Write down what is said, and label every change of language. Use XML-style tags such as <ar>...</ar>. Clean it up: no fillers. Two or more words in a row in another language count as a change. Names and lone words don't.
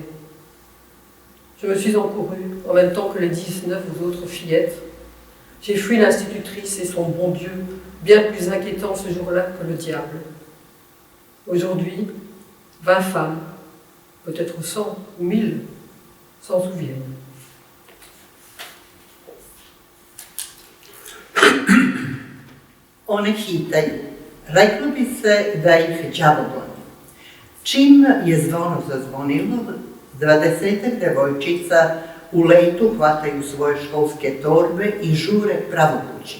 <fr>Je me suis encourue, en même temps que les 19 autres fillettes. J'ai fui l'institutrice et son bon Dieu bien plus inquiétant ce jour-là que le diable. Aujourd'hui, 20 femmes, peut-être 100 ou 1000, s'en souviennent.</fr> <sr>One hitaju. Reklo bi se da ih đavo goni. Čim je zvono zazvonilo, 20 devojčica u letu hvataju svoje školske torbe i žure pravo kući.</sr>